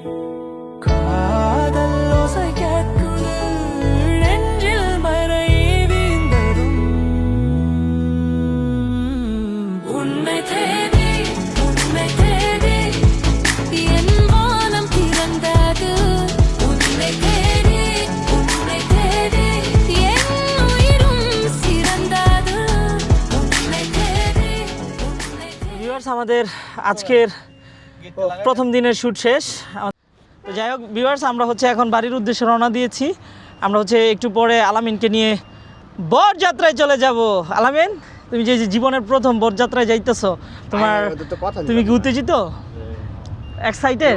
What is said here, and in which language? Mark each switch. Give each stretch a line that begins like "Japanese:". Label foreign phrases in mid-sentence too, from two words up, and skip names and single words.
Tamil: காதல் ஓசை கேட்குது, நெஞ்சில் மழை வீழ்ந்ததும் உன்னை தேடி என் வானம் திறந்தது, உன்னை தேடி என் உயிரும் சிறந்தது, உன்னை தேடி
Bangla: ভিউয়ার্স, আমাদের আজকের প্রথম দিনের শ্যুট শেষ। তো যাই হোক ভিউয়ার্স, আমরা হচ্ছে এখন বাড়ির উদ্দেশ্যে রওনা দিয়েছি। আমরা হচ্ছে একটু পরে আলামিনকে নিয়ে বরযাত্রায় চলে যাব। আলামিন, তুমি যে জীবনের প্রথম বরযাত্রায় যাইতেছো, তোমার তুমি কি উত্তেজিত, এক্সাইটেড?